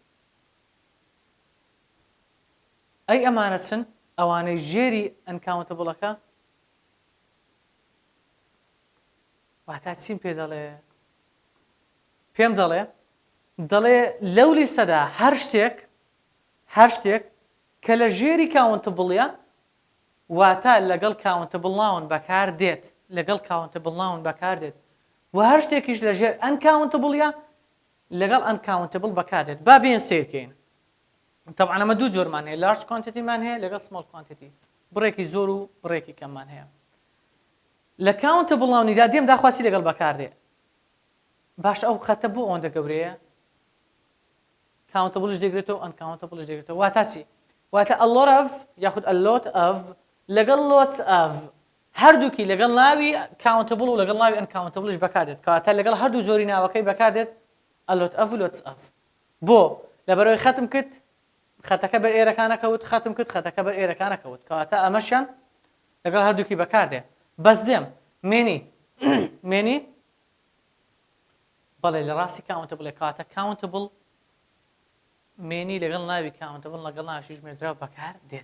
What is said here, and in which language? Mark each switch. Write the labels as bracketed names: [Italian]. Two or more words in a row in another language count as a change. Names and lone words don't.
[Central Kurdish] ئەی ئەمانە چن ئەوانەی ژێری uncountable-ەکە واتە چیم پێ دەڵێ؟ پێم دەڵێ لەو لیستەدا هەر شتێک کە لە ژێری countable-یە واتە لەگەڵ [English] countable noun [Central Kurdish] بەکار دێت، و هەر شتێکیش لە ژێر uncountable-یە لەگەڵ uncountable بەکار دێت. با بێن سیرکەین. طبعا ئەمە دوو جۆرمان هەیە، [English] large quantity-مان [Central Kurdish] هەیە لەگەڵ [English] small quantity. [Central Kurdish] بڕێکی زۆر و بڕێکی کەممان هەیە. [English] لە countable noun-دا دێم داخواسی لەگەڵ بەکار دێ. [Central Kurdish] باش ئەو خەتە بۆ ئەوەندە گەورەیە countable دەگرێتەوە uncountable دەگرێتەوە. واتە چی؟ واتە [English] a lot of [Central Kurdish] یاخود [English] a lot of [Central Kurdish] لەگەڵ [English] lots of [Central Kurdish] هەردووکی لەگەڵ ناوی countable و لەگەڵ ناوی uncountable بەکار دێت. کەواتە لەگەڵ هەردوو جۆری ناوەکەی بەکار دێت [English] a lot of [Central Kurdish] و [English] lots of. [Central Kurdish] بۆ لەبەرەوەی ختم کرد خەتەکە بەر ئێرەکانە کەوت، ختم کرد خەتەکە بەر ئێرەکانە کەوت. کەواتە ئەمەشیان لەگەڵ هەردووکی بەکار دێ. بەس دێم مێنی بەڵێ لە ڕاستی countable کەواتە countable مێنی لەگەڵ ناوی کاونتەبڵ لەگەڵ ناوی ژمێردراوە بەکار دێت.